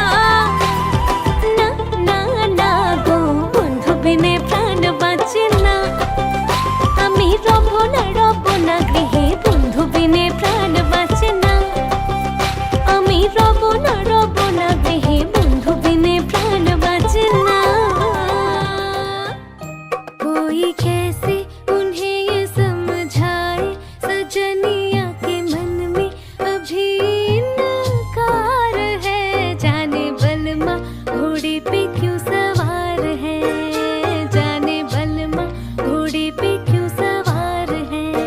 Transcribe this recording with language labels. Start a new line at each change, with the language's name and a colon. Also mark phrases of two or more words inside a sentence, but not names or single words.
Bangla: না না না গো বন্ধু বিনে প্রাণ বাঁচে না। আমি রব না গৃহে, বন্ধু বিনে প্রাণ বাঁচে না। আমি রব না গৃহে, বন্ধু বিনে প্রাণ বাঁচে না।
Hindi: कोई कैसे उन्हें ये समझाए, सजनिया के मन में अभी इनकार है। जाने बलमा घोड़े पे क्यों सवार है, जाने बलमा घोड़े पे क्यों सवार है।